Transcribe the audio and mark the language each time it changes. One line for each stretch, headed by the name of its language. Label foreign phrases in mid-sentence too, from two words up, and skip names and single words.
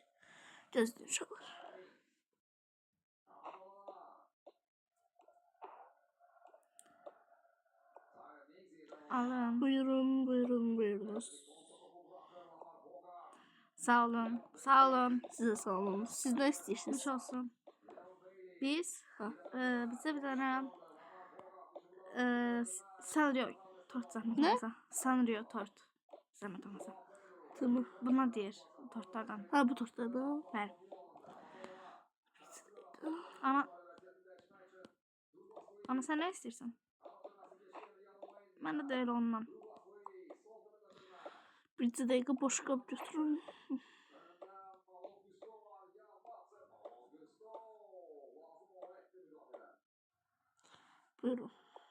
Azerbaijani: Gözlü uşaqlar. Alın. Buyurunuz. Sağ olun.
Turkish: Size sağ olun. Siz ne istiyorsunuz?
Azerbaijani: Hoş olsun. Biz bizə bir dənə Sanrio tort zəhmət
Turkish: Ne?
Azerbaijani: olmasa. Sanrio tort zəhmət olmasa.
Turkish: Tamam.
Azerbaijani: Bunlar deyir tortlardan. Ha bu tortlardan. Bəli.
Turkish: Ana sen ne istiyorsun? Ben de öyle ondan. Bir dakika boş kap götürün.
Azerbaijani: Buyurun.